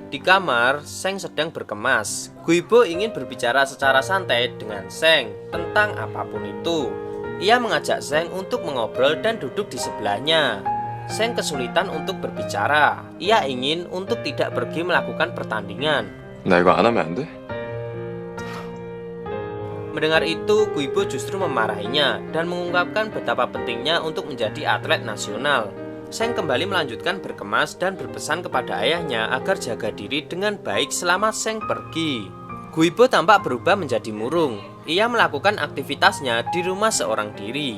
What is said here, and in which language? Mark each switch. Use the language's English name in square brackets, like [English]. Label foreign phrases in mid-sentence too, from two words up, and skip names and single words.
[Indonesian] Di kamar, Seng sedang berkemas. Guibo ingin berbicara secara santai dengan Seng tentang apapun itu. Ia mengajak Seng untuk mengobrol dan duduk di sebelahnya. Seng kesulitan untuk berbicara. Ia ingin untuk tidak pergi melakukan pertandingan. [Korean] 나 이거 안 하면 안 돼? [Indonesian] Mendengar itu, Guibo justru memarahinya dan mengungkapkan betapa pentingnya untuk menjadi atlet nasional. Seng kembali melanjutkan berkemas dan berpesan kepada ayahnya agar jaga diri dengan baik selama Seng pergi. Guibo tampak berubah menjadi murung. Ia melakukan aktivitasnya di rumah seorang diri.